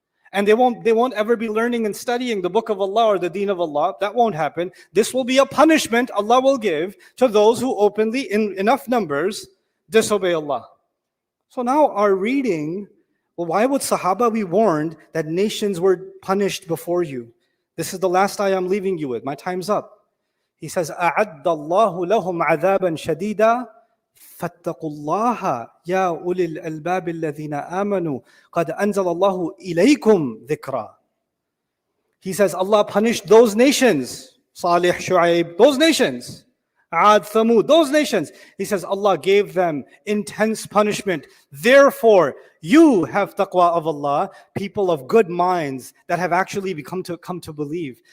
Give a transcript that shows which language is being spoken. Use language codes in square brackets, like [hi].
[en] And they won't ever be learning and studying the book of Allah or the deen of Allah. That won't happen. This will be a punishment Allah will give to those who openly, in enough numbers, disobey Allah. So now our reading, well, why would Sahaba be warned that nations were punished before you? This is the last ayah I'm leaving you with. My time's up. He says, [ar] أَعَدَّ اللَّهُ لَهُمْ عَذَابًا شَدِيدًا فاتقوا الله يا أولي الألباب الذين آمنوا قد أنزل الله إليكم ذكرا. [en] He says Allah punished those nations, Salih, Shu'aib, those nations, Ad, Thamud, those nations. He says Allah gave them intense punishment. Therefore, you have taqwa of Allah, people of good minds that have actually come to believe.